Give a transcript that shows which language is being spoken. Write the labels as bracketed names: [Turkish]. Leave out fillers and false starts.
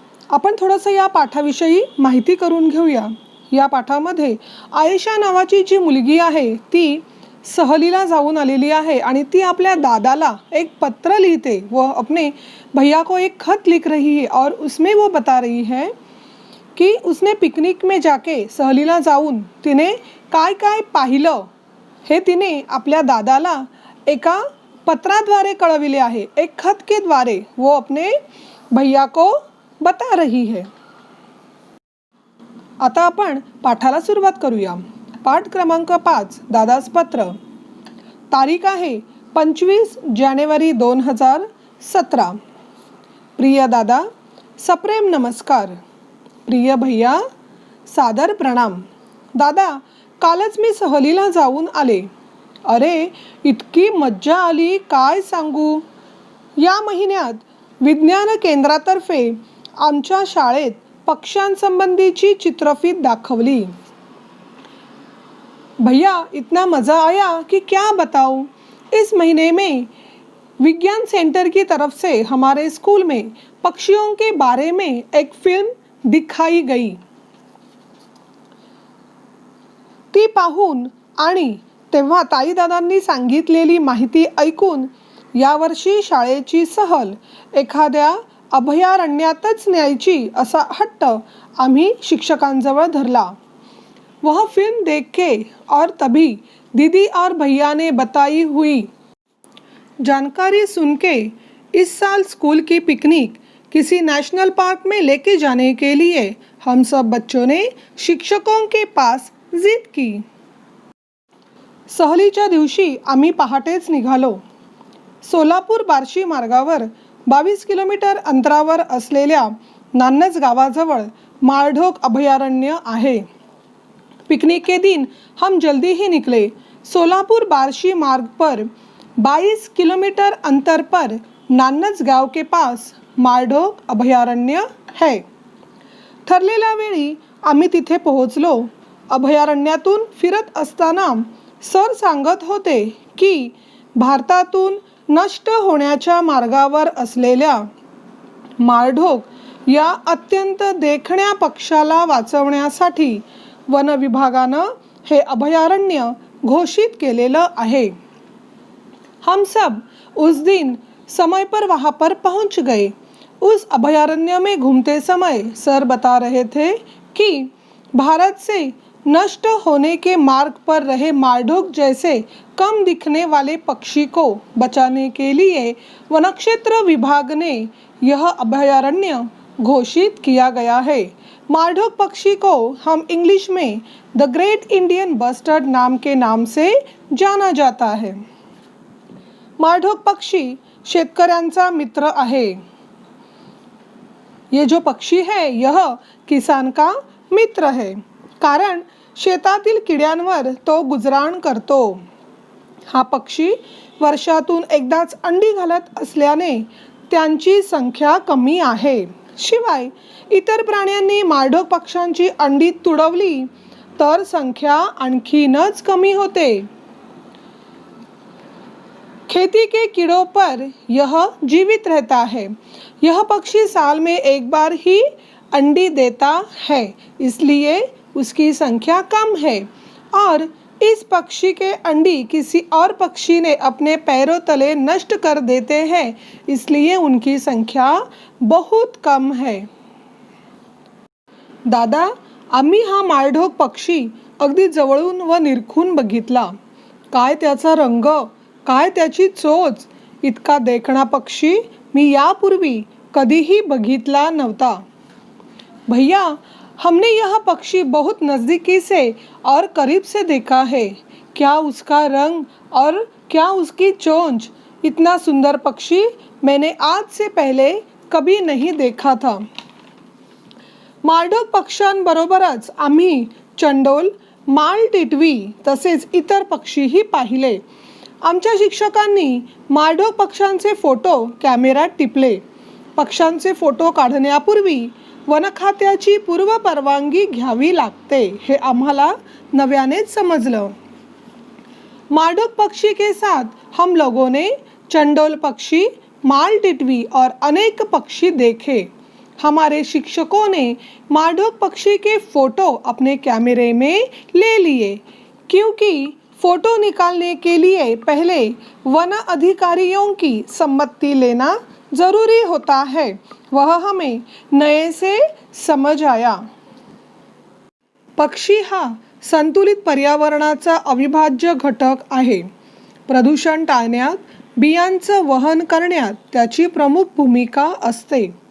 [Marathi] आपण थोडंसं या पाठाविषयी माहिती करून घेऊया। या पाठामध्ये आयशा नावाची जी मुलगी आहे ती सहलीला जाऊन आलेली आहे आणि ती आपल्या दादाला एक पत्र लिखते [Hindi] वो अपने भैया को एक खत लिख रही है और उसमें वो बता रही है कि उसने पिकनिक में जाके [Marathi] सहलीला जाऊन तिने काय काय पाहिलं हे तिने आपल्या दादाला एका पत्राद्वारे कळविले आहे। [Hindi] एक खत के द्वारे वो अपने भैया को बता रही है। [Marathi] आता आपण पाठाला सुरुवात करूया। पाठ क्रमांक 5 दादास पत्र। तारीख आहे 25 जानेवारी 2017। प्रिय दादा, सप्रेम नमस्कार। [Hindi] प्रिय भैया, सादर प्रणाम। [Marathi] दादा, कालच मी सहलीला जाऊन आले। अरे, इतकी मज्जा आली काय सांगू। या महिन्यात विज्ञान केंद्रातर्फे आमच्या शाळेत पक्ष्यांसंबंधीची चित्रफित दाखवली। [Hindi] भैया, इतना मज़ा आया कि क्या बताऊं। इस महीने में विज्ञान सेंटर की तरफ से हमारे स्कूल में पक्षियों के बारे में एक फिल्म दिखाई गई। [Marathi] ती पाहून आणि तेव्हा ताई दादांनी सांगितलेली माहिती ऐकून यावर्षी शाळेची सहल एखाद्या अभयारण्यातच न्यायची असा हट्ट आम्ही शिक्षकांजवळ धरला। [Hindi] वह फिल्म देख के और तभी दीदी और भैया ने बताई हुई जानकारी सुन के इस साल स्कूल की पिकनिक किसी नेशनल पार्क में लेके जाने के लिए हम सब बच्चों ने शिक्षकों के पास जिद की। [Marathi] सहलीच्या दिवशी आम्ही पहाटेच निघालो। सोलापूर बार्शी मार्गावर 22 किलोमीटर अंतरावर असलेल्या नान्नज गावाजवळ माळढोक अभयारण्य आहे। [Hindi] पिकनिक के दिन हम जल्दी ही निकले। सोलापुर बार्शी मार्ग पर 22 किलोमीटर अंतर पर नान्नज गांव के पास माळढोक अभयारण्य है। [Marathi] ठरलेल्या वेळी आम्ही तिथे पोहोचलो। अभयारण्यातून फिरत असताना सर सांगत होते की भारतातून नष्ट होण्याच्या मार्गावर असलेल्या माळढोक या अत्यंत देखण्या पक्षाला वाचवण्यासाठी वन विभागानं हे अभयारण्य घोषित केलेलं आहे। [Hindi] हम सब उस दिन समय पर वहाँ पर पहुँच गए। उस अभयारण्य में घूमते समय सर बता रहे थे कि भारत से नष्ट होने के मार्ग पर रहे माळढोक जैसे कम दिखने वाले पक्षी को बचाने के लिए वनक्षेत्र विभाग ने यह अभयारण्य घोषित किया गया है। माळढोक पक्षी को हम इंग्लिश में द ग्रेट इंडियन बस्टर्ड नाम के नाम से जाना जाता है। [Marathi] माळढोक पक्षी शेतकऱ्यांचा मित्र आहे। [Hindi] ये जो पक्षी है यह किसान का मित्र है, [Marathi] कारण शेतातील किड्यांवर तो गुजराण करतो। हा पक्षी वर्षातून एकदाच अंडी घालत असल्याने त्यांची संख्या कमी आहे। शिवाय इतर प्राण्यांनी माळढोक पक्ष्यांची अंडी तुडवली तर संख्या आणखीनच कमी होते। [Hindi] खेती के कीड़ों पर यह जीवित रहता है। यह पक्षी साल में एक बार ही अंडी देता है, इसलिए उसकी संख्या कम है और इस पक्षी के अंडी किसी और पक्षी ने अपने पैरों तले नष्ट कर देते हैं, इसलिए उनकी संख्या बहुत कम है। [Marathi] दादा, आम्ही हा माळढोक पक्षी अगदी जवळून व निरखून बघितला। काय त्याचा रंग, काय त्याची चोच। इतका देखणा पक्षी मी यापूर्वी कधीही बघितला नव्हता। [Hindi] भैया, हमने यह पक्षी बहुत नज़दीकी से और करीब से देखा है। क्या उसका रंग और क्या उसकी चोंच। इतना सुंदर पक्षी मैंने आज से पहले कभी नहीं देखा था। [Marathi] माळढोक पक्ष्यांबरोबरच आम्ही चंडोल, माळ टिटवी तसेच इतर पक्षीही पाहिले. आमच्या शिक्षकांनी माळढोक पक्ष्यांचे फोटो कॅमेऱ्यात टिपले. पक्ष्यांचे फोटो काढण्यापूर्वी वन खात्याची पूर्व परवानगी घ्यावी लागते हे आम्हाला नव्यानेच समजलं. [Hindi] माळढोक पक्षी के साथ हम लोगों ने चंडोल पक्षी, माल टिटवी और अनेक पक्षी देखे. हमारे शिक्षकों ने माळढोक पक्षी के फोटो अपने कैमरे में ले लिए क्योंकि फोटो निकालने के लिए पहले वन अधिकारियों की सम्मति लेना जरूरी होता है. वह हमें नए से समझ आया. [Marathi] पक्षी हा संतुलित पर्यावरणाचा अविभाज्य घटक आहे. प्रदूषण टाळण्यात, बियांचं वहन करण्यात त्याची प्रमुख भूमिका असते.